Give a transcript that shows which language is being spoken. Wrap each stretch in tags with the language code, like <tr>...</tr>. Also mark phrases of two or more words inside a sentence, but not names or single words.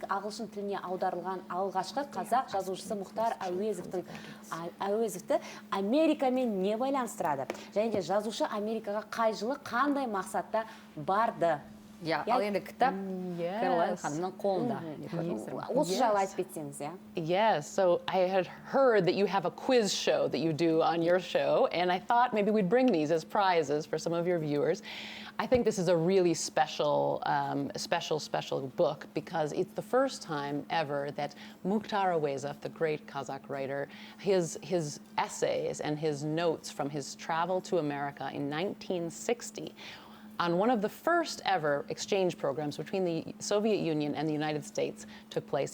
<kk>Ағылшын тіліне аударылған алғашқы қазақ жазушысы Мұхтар Әуезовті Америкамен не байланыстырады? Және де жазушы Америкаға қай жылы қандай мақсатта барды? ал енді кітап Кэролайн ханымның қолында. Осы жайлы айтып кетсеңіз, иә?</kk> <en>Yes, so I had heard that you have a quiz show that you do on your show, and I thought maybe we'd bring these as prizes for some of your viewers. I think this is a really special book because it's the first time ever that Mukhtar Awezov, the great Kazakh writer, his essays and his notes from his travel to America in 1960 on one of the first ever exchange programs between the Soviet Union and the United States took place.</en>